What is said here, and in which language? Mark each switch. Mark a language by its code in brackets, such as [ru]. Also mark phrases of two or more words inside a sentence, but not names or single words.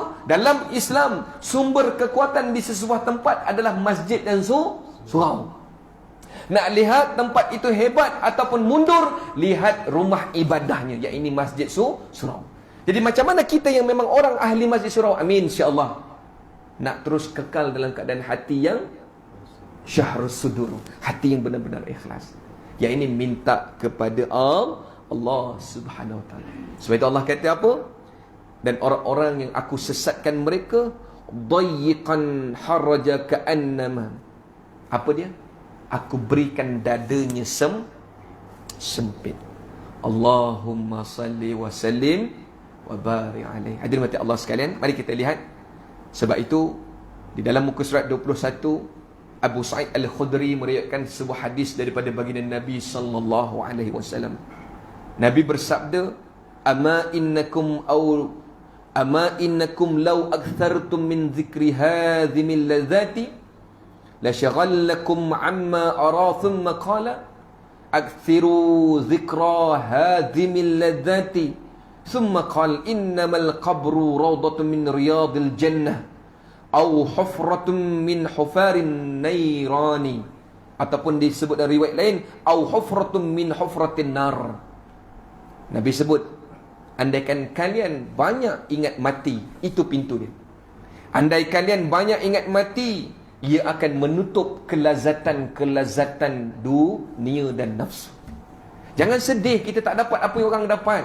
[ms] Dalam Islam, sumber kekuatan di sesebuah tempat adalah masjid dan surau. Nak lihat tempat itu hebat ataupun mundur, lihat rumah ibadahnya, iaitu Masjid Surau. Jadi macam mana kita yang memang orang ahli Masjid Surau, [ar] آمين إن شاء الله, [ms] nak terus kekal dalam keadaan hati yang [ar] شرح الصدور, [ms] hati yang benar-benar ikhlas. Yang ini minta kepada Allah [ar] سبحانه وتعالى. [ms] Sebab itu Allah kata apa? Dan orang-orang yang aku sesatkan mereka, [ar] ضيقا حرجا كأنما, [ms] apa dia? Aku berikan dadanya sempit. [ar] اللهم صل وسلم وبارك عليه. [ms] Hadirin mati Allah sekalian, mari kita lihat. Sebab itu di dalam muka surat 21, Abu Sa'id Al-Khudri meriwayatkan sebuah hadis daripada baginda Nabi [ar] صلى الله عليه وسلم. [ms] Nabi bersabda, [ar] أما إنكم لو أكثرتم من ذكر هاذم اللذات لا شغلكم عما أرى ثم قال أكثروا ذكر هاذم اللذات ثم قال إنما القبر روضة من رياض الجنة أو حفرة من حفر النيران, [ms] ataupun disebut dalam riwayat lain [ar] أو حفرة من حفرة النار. [ms] Nabi sebut, andaikan kalian banyak ingat mati, itu pintu dia. Andai kalian banyak ingat mati, ia akan menutup kelazatan-kelazatan dunia dan nafsu. Jangan sedih kita tak dapat apa yang orang dapat.